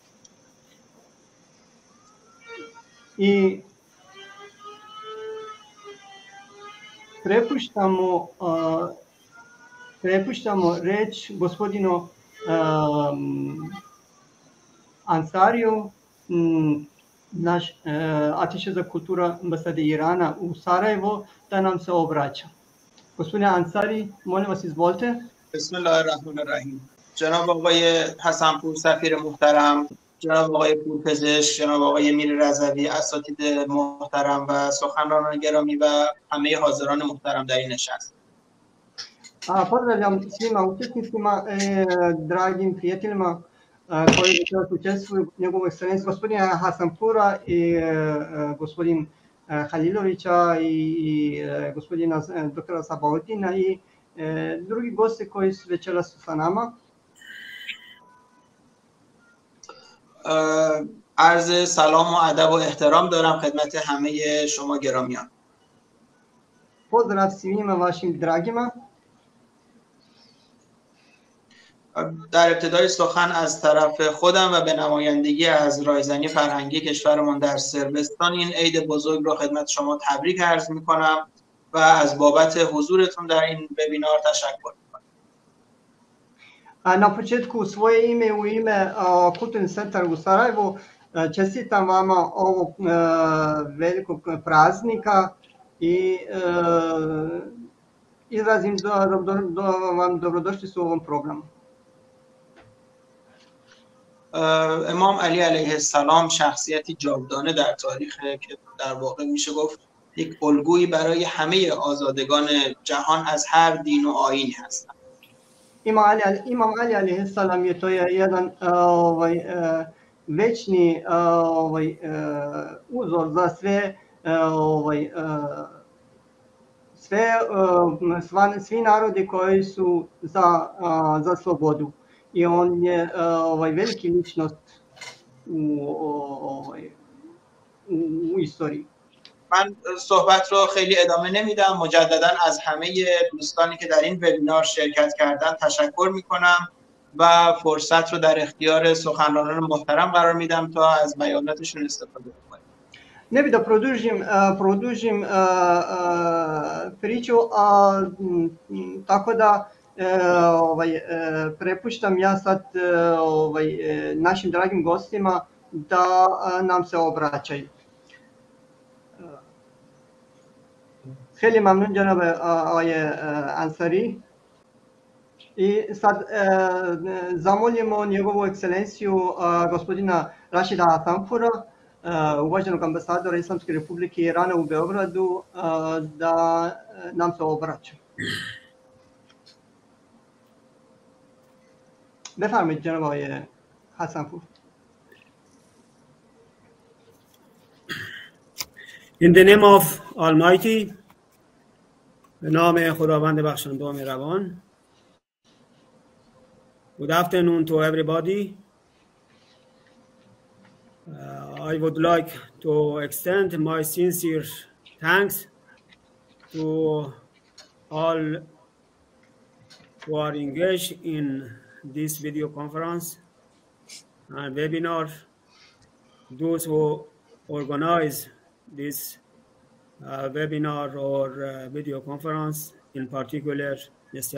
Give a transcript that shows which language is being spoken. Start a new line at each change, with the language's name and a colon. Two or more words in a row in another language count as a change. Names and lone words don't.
Serbian: I prepuštamo reč gospodinu Ansariju, naš atiše za kultura ambasade Irana u Sarajevo, da nam se obraća. Gospodine Ansari, molim vas, izvolite.
Arabic: Bismillahirrahmanirrahim.
Persian: جناب آقای حسنپور سفیر محترم، جناب آقای پورپزشک، جناب آقای میر رضوی، اساتید محترم و سخنرانان گرامی و همه حاضران محترم در این نشست.
Serbian: Pozdravljam svima učesnicima, dragim prijateljima koji učestvuju, njegovu ekscelenciju gospodina Hasanpura i gospodin Halilovića i gospodina doktora Sabaudina i drugi gosti koji su večeras sa nama.
Persian: عرض سلام و ادب و احترام دارم خدمت همه شما گرامیان.
Serbian: Pozdrav svima vašim dragima.
Persian: در ابتدای سخن از طرف خودم و به نمایندگی از رایزنی فرهنگی کشورمان در صربستان این عید بزرگ را خدمت شما تبریک عرض می‌کنم و از بابت حضورتون در این وبینار تشکر می‌کنم.
Serbian: Na početku u svoje ime i u ime Kulturni centar u Sarajevu čestitam vama ovog velikog praznika i izrazim vam dobrodošlicu u ovom programu.
Persian: امام علی علیه السلام شخصیتی جاودانه در تاریخ که در واقع میشه گفت یک الگویی برای همه آزادگان جهان از هر دین و آیینی هستند.
Serbian: Imam Ali
Arabic: عليه السلام
Serbian: je to jedan večni uzor za svi narodi koji su za slobodu. I on je veliki ličnost u historii.
Persian: من صحبت رو خیلی ادامه نمیدم. مجددا از همه دوستانی که در این وبینار شرکت کردن تشکر میکنم و فرصت رو در اختیار سخنرانان محترم قرار میدم تا از بیاناتشون استفاده کنیم.
Serbian: Ne bih da produžim priču, tako da prepuštam ja sad našim dragim gostima da nam se obraćaju.
Persian: خیلی ممنون جناب آقای انصاری.
Serbian: I sad zamolimo njegovu ekscelenciju gospodina Rašida Hasanpura uvaženog ambasadora Islamske Republike Irana u Beogradu da nam se obraća.
Persian: بفرمایید جناب آقای حسنپور.
English: In the name of Almighty,
Persian: به نام خداوند بخشنده و مهربان.
English: Good afternoon to everybody. I would like to extend my sincere thanks to all who are engaged in this video conference and webinar, those who organize this webinar or video conference, in particular Mr.